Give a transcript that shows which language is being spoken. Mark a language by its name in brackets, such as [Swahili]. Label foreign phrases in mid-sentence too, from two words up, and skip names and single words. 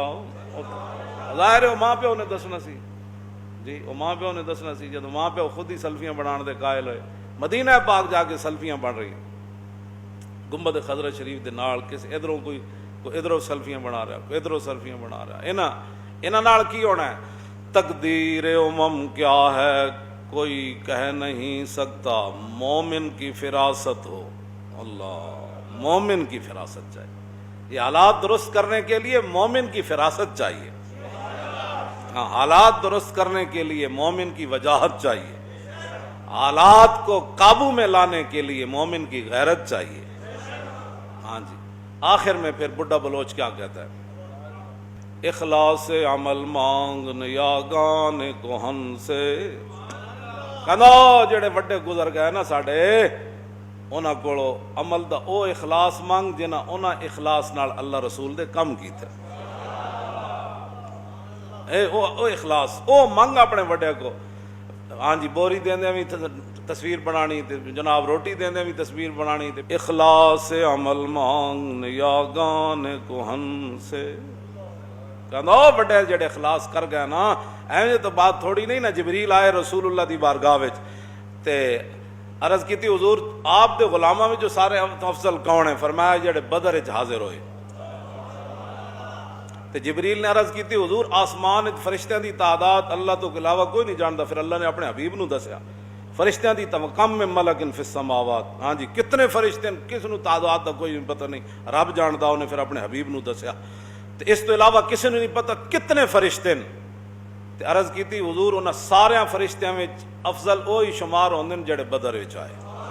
[Punjabi] ظاہر ہے ماں پیو نے دسنا سی جی, وہ ماں پیو نے دسنا سی جب ماں پیو خود ہی سیلفیاں بنان دے قائل ہوئے. مدینہ پاک جا کے سیلفیاں بن رہی ہیں, گنبد خضرہ شریف دے نال کسی ادھروں کوئی ادھروں سیلفیاں بنا رہا, کوئی ادھروں سیلفیاں بنا رہا. انہاں نال کی ہونا ہے. [Urdu] تقدیر امم کیا ہے کوئی کہہ نہیں سکتا, مومن کی فراست ہو. اللہ, مومن کی فراست چاہیے. یہ حالات درست کرنے کے لیے مومن کی فراست چاہیے. ہاں, حالات درست کرنے کے لیے مومن کی وجاہت چاہیے. حالات کو قابو میں لانے کے لیے مومن کی غیرت چاہیے. ہاں جی. آخر میں پھر بڈھا بلوچ کیا کہتا ہے, اخلاص عمل مانگ نیاگان کوہن سے. [Punjabi] کہنا جڑے وڈے گزر گئے نا ساڈے, انہاں کولو عمل دا او اخلاص مانگ جنہاں انہاں اخلاص نال اللہ رسول دے کم کیتے. او اخلاص او منگ اپنے وڈے کو. ہاں جی, بوری دیندے بھی تصویر بنانی, جناب روٹی دیندے بھی تصویر بنانی. [Urdu] اخلاص عمل مانگ نیاگان کوہن سے. [Punjabi] کہنا بڑے جڑے اخلاص کر گئے نا, ایویں تو بات تھوڑی نہیں نا. جبریل آئے رسول اللہ دی بارگاہ وچ تے عرض کیتی حضور آپ دے غلاماں وچ جو سارے افضل کون ہیں؟ فرمایا جڑے بدر وچ حاضر ہوئے. تے جبریل نے عرض کیتی حضور آسمان وچ فرشتیاں دی تعداد اللہ تو علاوہ کوئی نہیں جاندا. پھر اللہ نے اپنے حبیب نو دسیا فرشتیاں دی کم میں [Arabic] ملک فی السماوات. [Punjabi] ہاں جی, کتنے فرشتے کس نو تعداد دا کوئی پتہ نہیں, رب جاندا. انہیں پھر اپنے حبیب نو دسیا. تے اس تو علاوہ کسی نے نہیں پتہ کتنے فرشتے ہیں. تے عرض کیتی حضور انہاں سارے فرشتیاں وچ افضل وہی شمار ہوندے جڑے بدر وچ آئے.